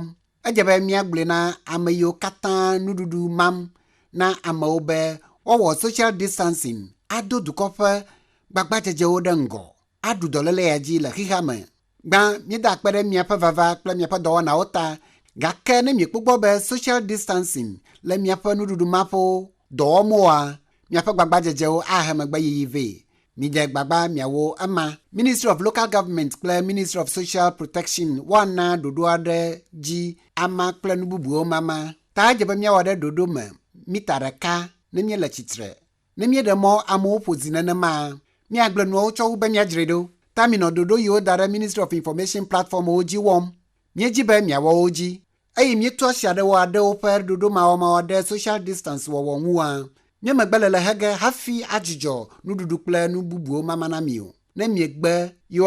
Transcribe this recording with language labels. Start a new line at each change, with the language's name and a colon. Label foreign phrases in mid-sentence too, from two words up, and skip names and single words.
Ewe: Edze be míagblɔe na ame yiwo katã nuɖuɖu mam na amewo be woawɔ
English: social distancing,
Ewe: ado dukɔ ƒe gbagbadzedzewo ɖe ŋgɔ, aɖu dɔléle ya dzi le xixa me. Gbã míeda akpe ɖe miaƒe vava kple miaƒe dɔwɔnawo ta, gake ne miekpɔgbɔ be
English: social distancing
Ewe: le miaƒe nuɖuɖu maƒewo dɔwɔm oa, miaƒe gbagbadzedzewo ahe megbe yiyi vɛ. midze gbagba miawo ama Ministry of Local Government kple Ministry of Social Protection wana dodo aɖe dzi ama kple nububuwo mama ta dze be miawɔ ɖe dodo me mita ɖeka ne miele tsitre ne mieɖe mɔ amewo ƒo zi nenema miagblẽ nuwo tsɔ wu be miadzre ɖo ta minɔ dodo yiwo da ɖe Ministry of Information Platformwo dzi wɔm miedzi be miawɔ wo dzi eye mietu asi aɖewo ƒe dodo mawɔmawɔ ɖe
English: social distance
Ewe: wɔwɔ ŋua miemegbe le hege hafi adzudzɔ nuɖuɖu kple nu bubuwo mama na mi o ne miegbe yiwo